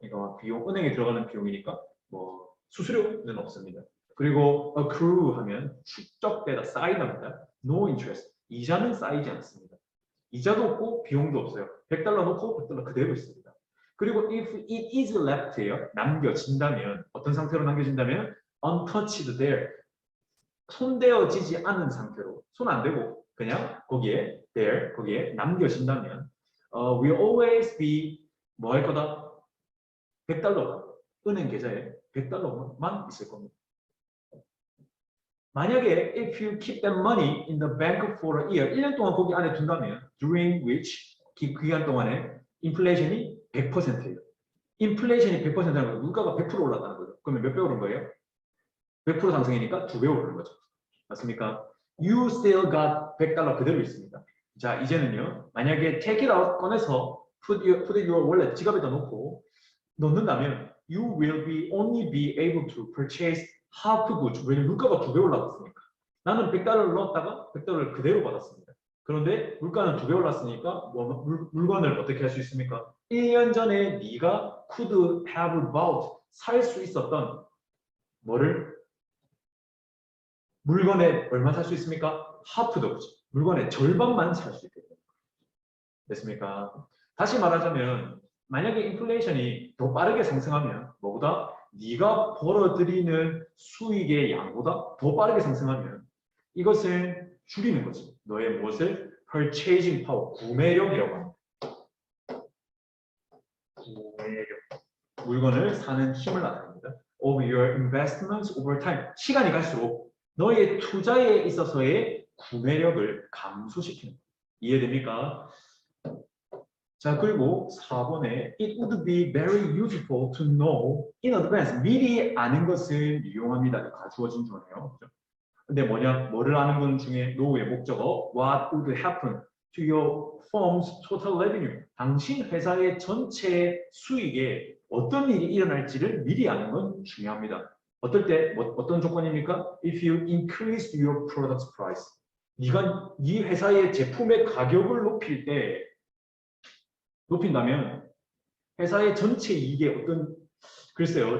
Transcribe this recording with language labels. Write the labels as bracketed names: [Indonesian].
[Korean] 그러니까 비용, 은행에 들어가는 비용이니까 뭐 수수료는 없습니다. 그리고 accrue 하면 축적되다, 쌓이답니다. [English] No interest. [Korean] 이자는 쌓이지 않습니다. 이자도 없고 비용도 없어요. 100달러 놓고 100달러 그대로 있습니다. 그리고 [English] if it is left예요. [Korean] 남겨진다면 어떤 상태로 남겨진다면 [English] untouched there. [Korean] 손대어지지 않은 상태로 손 안 대고 그냥 거기에 there 거기에 남겨진다면 [English] will always be [Korean] 뭐 할 거다? 100달러가 은행 계좌에 100달러만 있을 겁니다. 만약에 [English] if you keep that money in the bank for a year [Korean] 1년 동안 거기 안에 둔다면 [English] during which [Korean] 그 기간 동안에 인플레이션이 100%예요. 인플레이션이 100%라는 거예요. 물가가 100% 올랐다는 거예요. 그러면 몇 배 오른 거예요? 100% 상승이니까 2배 오르는 거죠. 맞습니까? [English] You still got [Korean] 100달러 그대로 있습니다. 자, 이제는요. 만약에 [English] take it out [Korean] 꺼내서 [English] put it your wallet [Korean] 지갑에다 놓고 넣는다면 [English] you will be only be able to purchase half goods. [Korean] 왜냐면 물가가 2배 올랐으니까. 나는 100달러를 넣었다가 100달러를 그대로 받았습니다. 그런데 물가는 2배 올랐으니까 물건을 어떻게 할 수 있습니까? 1년 전에 네가 [English] could have bought [Korean] 살 수 있었던 뭐를 물건에 얼마 살 수 있습니까? [English] half the goods. [Korean] 물건의 절반만 살 수 있게 됩니다. 됐습니까? 다시 말하자면 만약에 인플레이션이 더 빠르게 상승하면 뭐보다 네가 벌어들이는 수익의 양보다 더 빠르게 상승하면 이것을 줄이는 거지. 너의 무엇을? [English] purchasing power, [Korean] 구매력이라고 합니다. 구매력. 물건을 사는 힘을 나타냅니다. [English] of your investments over time. [Korean] 시간이 갈수록 너의 투자에 있어서의 구매력을 감소시키는 거예요. 이해됩니까? 자, 그리고 4번에 [English] It would be very useful to know in advance. [Korean] 미리 아는 것을 이용합니다. 가주어진 중이에요. 근데 뭐를 아는 건 중에 [English] know의 목적어 What would happen to your firm's total revenue. [Korean] 당신 회사의 전체 수익에 어떤 일이 일어날지를 미리 아는 건 중요합니다. 어떨 때 어떤 조건입니까? [English] If you increase your product's price. [Korean] 네가 네 회사의 제품의 가격을 높인다면 회사의 전체 이익에 어떤 글쎄요.